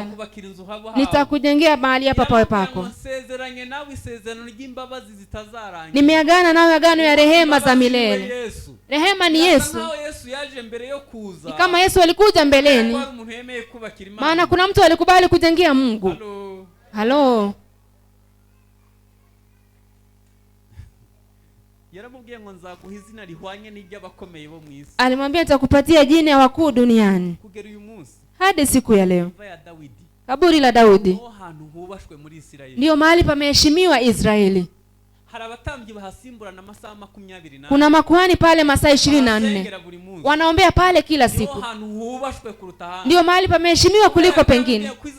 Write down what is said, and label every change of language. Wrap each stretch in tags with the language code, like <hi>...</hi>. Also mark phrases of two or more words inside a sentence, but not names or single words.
<sw>Nitakujengea mahali hapa pawe pako. Nimeagana nawe agano ya rehema za milele. Rehema ni Yesu. Ni kama Yesu alikuja mbeleni. Maana kuna mtu alikubali kujengea Mungu. Halo.</sw> <rw>Yaramubwiye ngo nzaguha izina rihwanye n'iry'abakomeye bo mu isi.</rw> <sw>Alimwambia nitakupatia jina ya wakuu duniani.</sw> <rw>Kugera uyu munsi.</rw> <sw>Hadi siku ya leo. Kaburi la Daudi ndio mahali pameheshimiwa Israeli. Kuna makuhani pale masaa 24 wanaombea pale kila siku. Ndio mahali pameheshimiwa kuliko pengine.</sw>